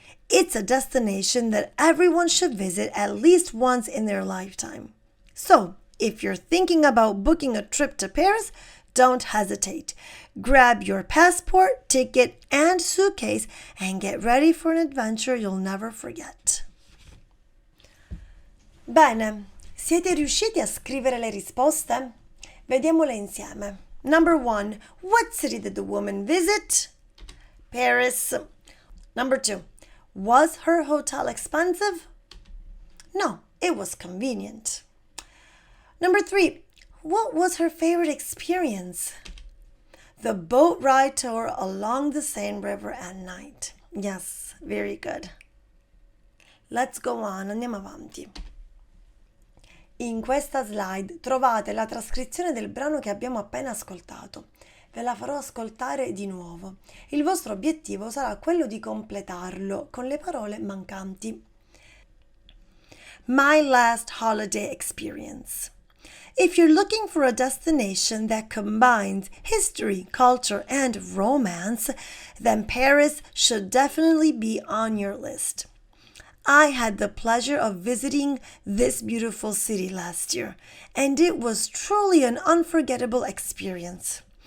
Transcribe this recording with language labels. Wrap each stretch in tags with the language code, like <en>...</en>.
<en>It's a destination that everyone should visit at least once in their lifetime. So, if you're thinking about booking a trip to Paris, don't hesitate. Grab your passport, ticket, and suitcase and get ready for an adventure you'll never forget.</en> <it>Bene, siete riusciti a scrivere le risposte? Vediamole insieme.</it> <en>Number 1. What city did the woman visit? Paris. Number 2. Was her hotel expensive? No, it was convenient. Number 3. What was her favorite experience? The boat ride tour along the Seine River at night. Yes, very good. Let's go on,</en> <it>andiamo avanti. In questa slide trovate la trascrizione del brano che abbiamo appena ascoltato. Ve la farò ascoltare di nuovo. Il vostro obiettivo sarà quello di completarlo con le parole mancanti.</it> <en>My last holiday experience. If you're looking for a destination that combines history, culture, and romance, then Paris should definitely be on your list. I had the pleasure of visiting this beautiful city last year, and it was truly an unforgettable experience.</en>